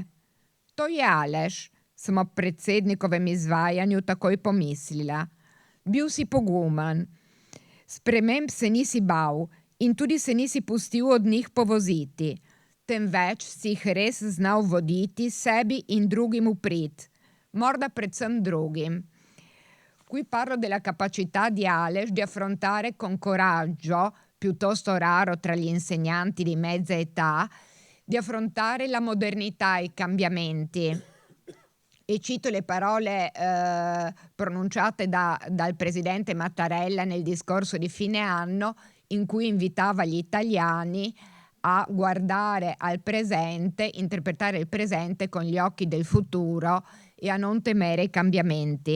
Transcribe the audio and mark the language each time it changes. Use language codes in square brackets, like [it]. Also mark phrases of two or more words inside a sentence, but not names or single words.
[sl] To je Aleš, sem ob predsednikovem izvajanju takoj pomislila. Bil si pogumen. Sprememb se nisi bal in tudi se nisi pustil od njih povoziti, temveč si jih res znal voditi sebi in drugim v prid, morda predvsem drugim. [it] Qui parlo della capacità di Aleš di affrontare con coraggio, piuttosto raro tra gli insegnanti di mezza età, di affrontare la modernità e i cambiamenti. E cito le parole pronunciate dal presidente Mattarella nel discorso di fine anno, in cui invitava gli italiani a guardare al presente, interpretare il presente con gli occhi del futuro e a non temere i cambiamenti.